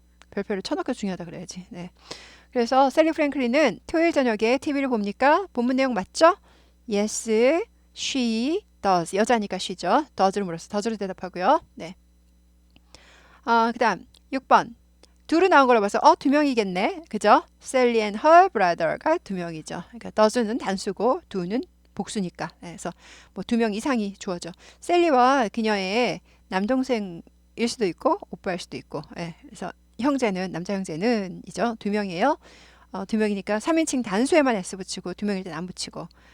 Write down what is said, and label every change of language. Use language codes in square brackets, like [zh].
[ko] 별표를 쳐놓고 중요하다 그래야지. 그래서 셀리 프랭클린은 토요일 저녁에 TV를 봅니까? 본문 내용 맞죠? [en] Yes, she does. [ko] 여자니까 she죠. does를 물어서 does로 대답하고요. 그 다음 6번. 둘은 나온 걸로 봐서 두 명이겠네. 그죠? [en] Sally and her brother [ko] 가 두 명이죠. 그러니까 does는 단수고 do는 복수니까. 그래서 뭐 두 명 이상이 주어져. 셀리와 그녀의 남동생일 수도 있고 오빠일 수도 있고. 그래서 형제는 남자 형제는 이죠. 두 명이에요. 두 명이니까 3인칭 단수에만 s 붙이고 두 명일 땐 안 붙이고.